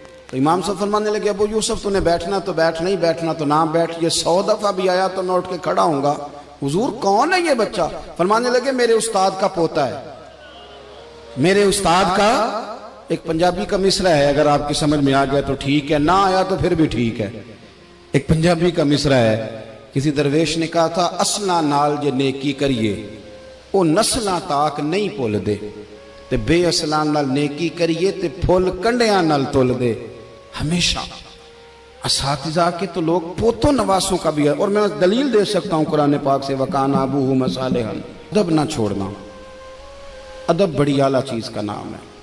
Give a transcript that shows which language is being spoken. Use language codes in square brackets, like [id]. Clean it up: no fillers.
[ur] تو امام صاحب فرمانے لگے ابو یوسف تو نے بیٹھنا تو بیٹھ، نہیں بیٹھنا تو نہ بیٹھ، یہ 100 دفعہ بھی آیا تو میں اٹھ کے کھڑا ہوں گا. حضور کون ہے یہ بچہ؟ فرمانے لگے میرے استاد کا پوتا ہے، میرے استاد کا. ایک پنجابی کا مصرع ہے، اگر آپ کی سمجھ میں آ گیا تو ٹھیک ہے، نہ آیا تو پھر بھی ٹھیک ہے. ایک پنجابی کا مصرع ہے، کسی درویش نے کہا تھا [pa] اصلاں نال جے نیکی کریے او نسلاں تاک نہیں بھول دے، تے بے اصلاں نال نیکی کریے تے پھول کنڈیاں نال تول دے. [ur] ہمیشہ اساتذہ کے تو لوگ پوتوں نواسوں کا بھی ہے، اور میں دلیل دے سکتا ہوں قرآن پاک سے، [ar] وَكَانَ أَبُوهُمَا صَالِحًا. [ur] ادب نہ چھوڑنا، ادب بڑی اعلیٰ چیز کا نام ہے.